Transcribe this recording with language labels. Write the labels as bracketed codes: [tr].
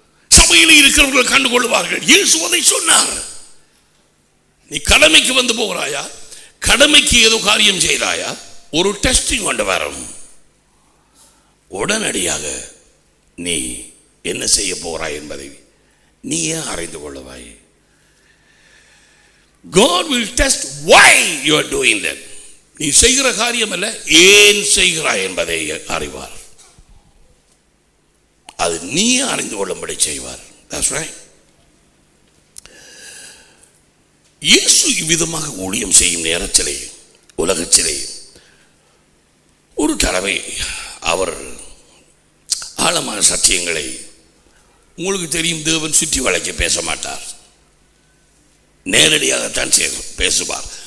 [ta] சபையில் இருக்கிறவர்கள் கண்டுகொள்வார்கள். இயேசு அதை சொன்னார். நீ கடமைக்கு வந்து போகிறாயா, கடமைக்கு ஏதோ காரியம் செய்தாயா, ஒரு டெஸ்டிங் கொண்டு வரும். உடனடியாக நீ என்ன செய்ய போகிறாய் என்பதை நீயே அறிந்து கொள்ளுவாய். [en] God will test why you are doing that. [ta] நீ செய்கிற காரியம் அல்ல, ஏன் செய்கிறாய் என்பதை அறிவார். அது நீ அறிந்து கொள்ளும்படி செய்வார். [en] That's right. [ta] இயேசு இவ்விதமாக ஊழியம் செய்யும் நேரத்திலே உலகத்திலே ஒரு தடவை அவர் ஆழமான சத்தியங்களை, உங்களுக்கு தெரியும், தேவன் சுற்றி வளைக்க பேச மாட்டார், நேரடியாகத்தான் பேசுவார்.